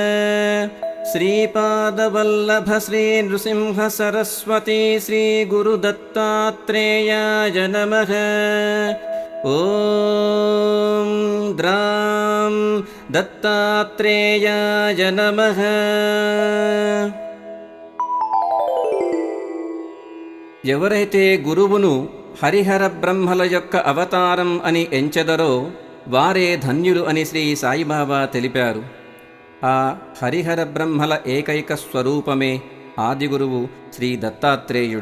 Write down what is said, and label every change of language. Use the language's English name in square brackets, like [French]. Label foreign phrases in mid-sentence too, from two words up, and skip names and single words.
[Sanskrit] श्रीपादवल्लभ श्रीनृसिंहसरस्वती श्रीगुरुदत्तात्रेयाय नमः। ॐ द्रां दत्तात्रेयाय नमः। [Telugu] ఎవరైతే గురువును హరిహర బ్రహ్మల యొక్క అవతారం అని ఎంచెదరో వారే ధన్యులు అని శ్రీ సాయిబాబా తెలిపారు. ఆ హరిహర బ్రహ్మల ఏకైక స్వరూపమే ఆదిగురువు శ్రీ దత్తాత్రేయుడు.